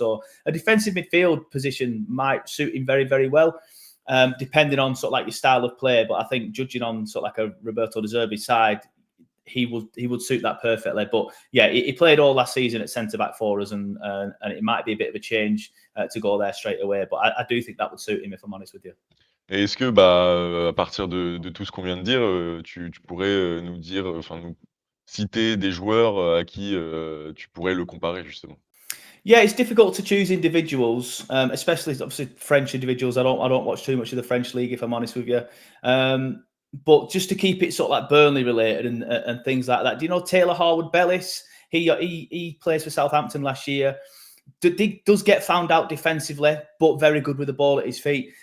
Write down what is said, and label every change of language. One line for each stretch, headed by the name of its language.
English: So a defensive midfield position might suit him very, very well, depending on sort of like your style of play. But I think judging on sort of like a Roberto De Zerbi side, he would suit that perfectly. But yeah, he played all last season at centre back for us, and it might be a bit of a change to go there straight away. But I do think that would suit him, if I'm honest with you.
French: Et est-ce que, à partir de tout ce qu'on vient de dire, tu pourrais, nous dire, enfin nous citer des joueurs, à qui, tu pourrais le comparer justement?
English: Yeah, it's difficult to choose individuals, especially obviously French individuals. I don't watch too much of the French league, if I'm honest with you. But just to keep it sort of like Burnley related and things like that. Do you know Taylor Harwood-Bellis? He plays for Southampton last year. Does get found out defensively, but very good with the ball at his feet.